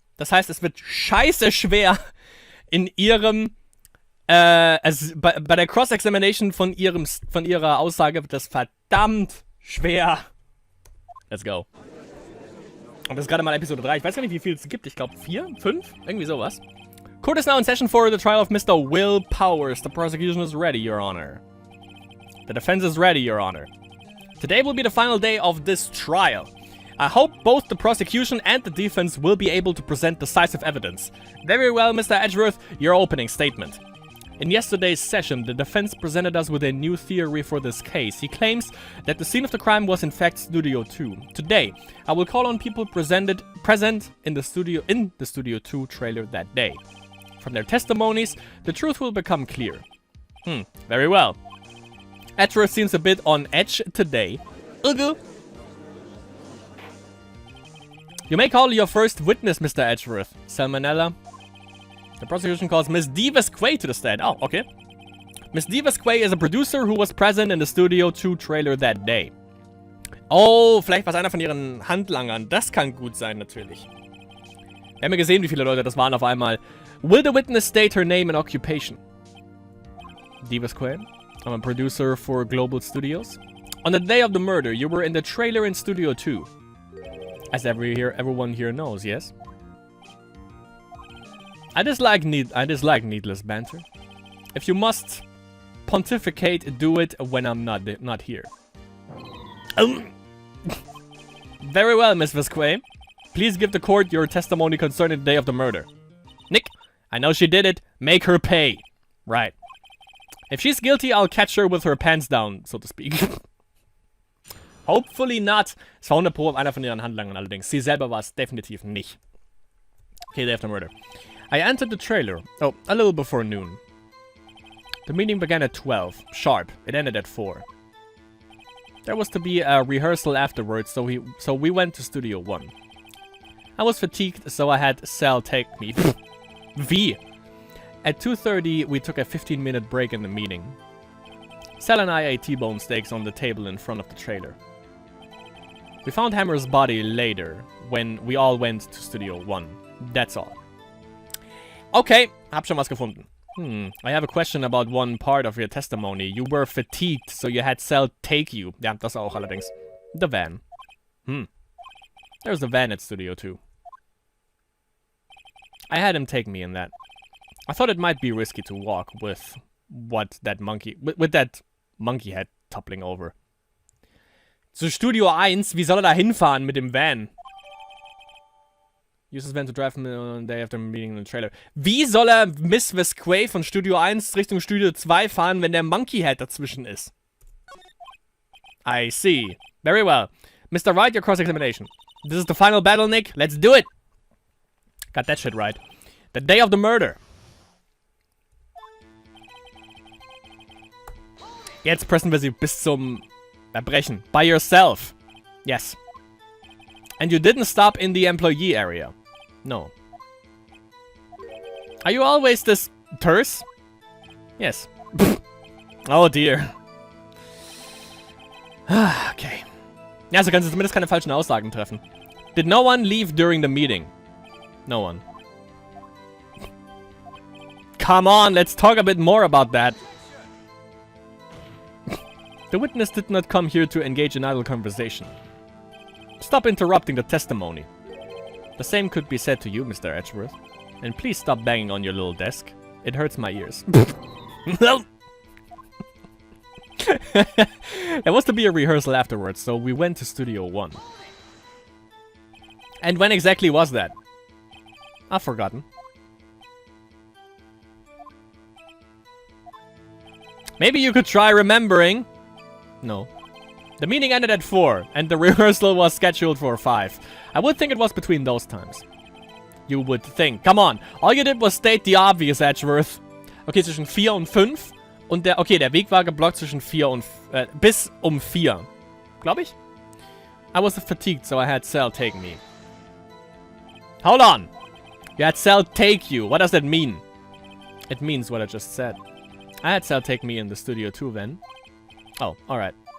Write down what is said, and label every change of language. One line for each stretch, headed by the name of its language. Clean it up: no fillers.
German: Das heißt, es wird scheiße schwer in ihrem... also bei der Cross-Examination von ihrer Aussage wird das verdammt schwer.
English: Let's go.
German: Und das ist gerade mal Episode 3. Ich weiß gar nicht, wie viel es gibt. Ich glaube 4, 5? Irgendwie sowas.
English: Court is now in session for the trial of Mr. Will Powers. The prosecution is ready, Your Honor. The defense is ready, Your Honor. Today will be the final day of this trial. I hope both the prosecution and the defense will be able to present decisive evidence. Very well, Mr. Edgeworth, your opening statement. In yesterday's session, the defense presented us with a new theory for this case. He claims that the scene of the crime was in fact Studio 2. Today, I will call on people present in the Studio 2 trailer that day. From their testimonies, the truth will become clear. Very well. Edgeworth seems a bit on edge today. You may call your first witness, Mr. Edgeworth. Salmonella. The prosecution calls Miss Divis Quay to the stand. Oh, okay. Miss Divis Quay is a producer who was present in the Studio 2 trailer that day.
German: Oh, vielleicht war es einer von ihren Handlangern. Das kann gut sein, natürlich. Wir haben ja gesehen, wie viele Leute das waren auf einmal.
English: Will the witness state her name and occupation? Divis Quay. I'm a producer for Global Studios. On the day of the murder, you were in the trailer in Studio 2. As everyone here knows, yes? I dislike needless banter. If you must pontificate, do it when I'm not here. Very well, Miss Visquay. Please give the court your testimony concerning the day of the murder. Nick, I know she did it. Make her pay. Right. If she's guilty, I'll catch her with her pants down, so to speak. Hopefully not.
German: Es war 100% einer von ihren Handlangern allerdings. Sie selber war es definitiv nicht.
English: Okay, day of the murder. I entered the trailer. Oh, a little before noon. The meeting began at 12. Sharp. It ended at 4. There was to be a rehearsal afterwards, so we went to Studio 1. I was fatigued, so I had Sal take me. V. At 2:30, we took a 15-minute break in the meeting. Sal and I ate T-bone steaks on the table in front of the trailer. We found Hammer's body later, when we all went to Studio 1. That's all. Okay,
German: hab schon was gefunden.
English: I have a question about one part of your testimony. You were fatigued, so you had Sal take you.
German: Ja, das auch allerdings.
English: The van. There's the van at Studio 2. I had him take me in that. I thought it might be risky to walk with that monkey head toppling over.
German: Zu Studio 1, wie soll er da hinfahren mit dem Van?
English: Use this van to drive on the day after meeting in the trailer.
German: Wie soll er Miss Visquay von Studio 1 Richtung Studio 2 fahren, wenn der Monkey Head dazwischen ist?
English: I see. Very well. Mr. Wright, your cross-examination. This is the final battle, Nick. Let's do it. Got that shit right. The day of the murder.
German: Jetzt pressen wir sie bis zum Erbrechen.
English: By yourself. Yes. And you didn't stop in the employee area. No. Are you always this terse? Yes. Oh dear. Okay.
German: Ja, also kannst du zumindest keine falschen Aussagen treffen.
English: Did no one leave during the meeting? No one. Come on, let's talk a bit more about that. The witness did not come here to engage in idle conversation. Stop interrupting the testimony. The same could be said to you, Mr. Edgeworth. And please stop banging on your little desk. It hurts my ears. There was to be a rehearsal afterwards, so we went to Studio 1. And when exactly was that? I've forgotten. Maybe you could try remembering. No. The meeting ended at 4, and the rehearsal was scheduled for 5. I would think it was between those times. You would think. Come on. All you did was state the obvious, Edgeworth.
German: Okay, zwischen 4 und 5. Und der Weg war geblockt zwischen 4 und... bis um 4. Glaube ich?
English: I was fatigued, so I had Sal take me. Hold on. You had Cell take you. What does that mean? It means what I just said. I had Cell take me in the studio too then. Oh, alright.